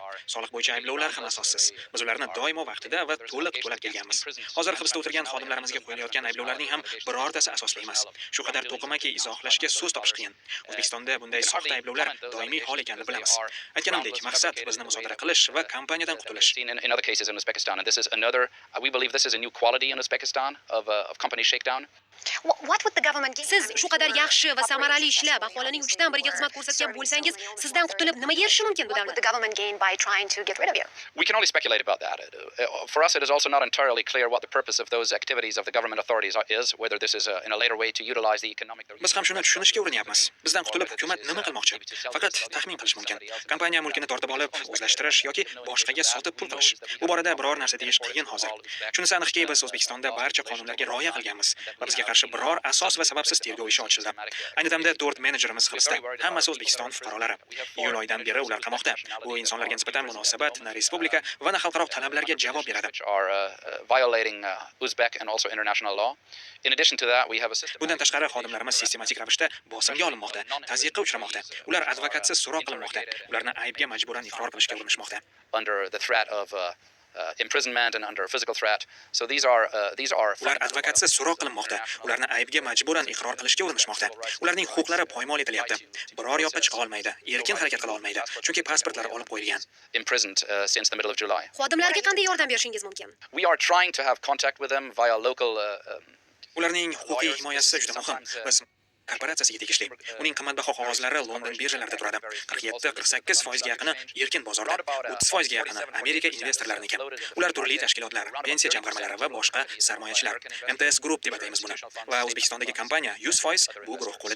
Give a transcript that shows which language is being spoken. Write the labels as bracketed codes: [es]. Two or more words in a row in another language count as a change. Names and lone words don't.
[uz] Soliq bo'yicha ayblovlar ham asossiz. Biz ularni doimo vaqtida va to'liq to'lab kelganmiz. Hozir hibsda o'tirgan xodimlarimizga qo'yilayotgan ayblovlarning ham birortasi asosli emas. Shu qadar to'qimaki izohlashga so'z topish qiyin. O'zbekistonda bunday soxta ayblovlar doimiy hol ekanini bilamiz. Aytganimdek, maqsad bizni musodara qilish va kompaniyadan qutulish. [en] In other cases in Uzbekistan, and this is another. We believe this is a new quality in Uzbekistan of company shakedown. [uz] Siz shu qadar yaxshi va samarali ishlab, aholining 3dan 1iga xizmat ko'rsatgan bo'lsangiz, sizdan qutulib nimaga erishishi mumkin bu davlat? [en] We can only speculate about that. For us, it is also not entirely clear what the purpose of those activities of the government authorities is, whether this is in a later way to utilize the economic. [uz] Biz ham shuni tushunishga urinyapmiz. Bizdan qutulib hukumat nima qilmoqchi? Faqat taxmin qilish mumkin. Kompaniya mulkini tortib olib, o'zlashtirish yoki boshqaga sotib pul qilish. Bu borada biror narsa deyish qiyin hozir. Shunisi aniqki, biz O'zbekistonda barcha qonunlarga rioya qilganmiz va bizga qarshi biror asos va sababsiz tergov ishi ochildi. Ayni damda 4 menejerimiz hibsda. Hammasi O'zbekiston fuqarolari. Iyul oyidan beri ular qamoqda. Bu insonlarga nisbatan munosabat na respublika va na xalqaro talablarga javob beradi. [en] Violating Uzbek and also international law. In addition to that, we have a system. [uz] Bundan tashqari xodimlarimiz sistematik ravishda bosimga olinmoqda, tazyiqqa uchramoqda. Ular advokatsiz so'roq qilinmoqda. Ularni aybga majburan iqror qilishga urinishmoqda. [en] Under the threat of imprisonment and under physical threat. So these are [uz] ular advokatsiz so'roq qilinmoqda. Ularni aybga majburan iqror qilishga urinishmoqda. Ularning huquqlari poymol etilyapti. Biror yoqqa chiqa olmaydi, erkin harakat qila olmaydi, chunki pasportlari olib qo'yilgan. [en] Imprisoned since the middle of July. [uz] Xodimlarga qanday yordam berishingiz mumkin? [en] We are trying to have contact with them via local [uz] ularning huquqiy himoyasi juda muhim. Biz korporatsiyasiga tegishli. Uning qimmatbaho qog'ozlari London birjalarida turadi. 47-48% yaqini erkin bozorda, 30% yaqini Amerika investorlarining. Ular turli tashkilotlar, pensiya jamg'armalari va boshqa sarmoyachilar. MTS Group deb ataymiz buni. Va O'zbekistondagi kompaniya 100% bu guruh qo'lida.